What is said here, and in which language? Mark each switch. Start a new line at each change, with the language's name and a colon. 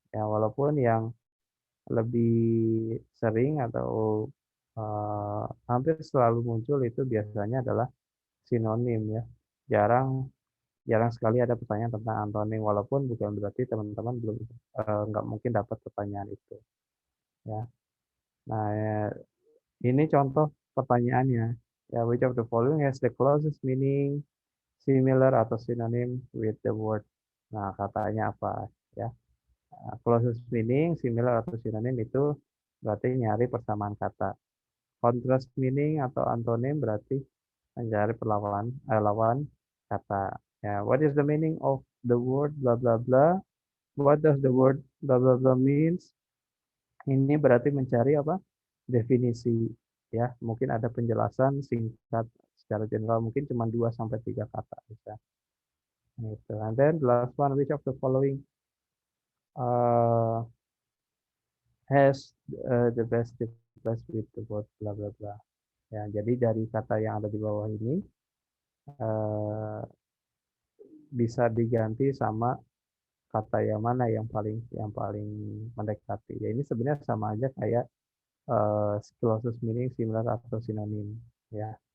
Indonesian: Ya, walaupun yang lebih sering atau hampir selalu muncul itu biasanya adalah sinonim, ya. Jarang jarang sekali ada pertanyaan tentang antonim, walaupun bukan berarti teman-teman belum nggak mungkin dapat pertanyaan itu, ya. Nah, ini contoh pertanyaannya.
English: Ya, which of the following has the closest meaning similar
Indonesian: atau
English: synonym with the word.
Indonesian: Nah, katanya apa, ya?
English: Closest meaning, similar
Indonesian: atau synonym itu berarti nyari persamaan kata. Contrast meaning atau antonim berarti mencari lawan kata.
English: Ya, what is the meaning of the word blah blah blah? What does the word blah blah blah means?
Indonesian: Ini berarti mencari apa? Definisi, ya. Mungkin ada penjelasan singkat secara general, mungkin cuma 2 sampai 3 kata bisa. Gitu.
English: And then the last one, which of the following uh, has the best replace with the word blah blah blah.
Indonesian: Ya, jadi dari kata yang ada di bawah ini uh, bisa diganti sama kata yang mana yang paling mendekati. Ya, ini sebenarnya sama aja kayak
English: closest meaning, similar
Indonesian: atau sinonim, ya.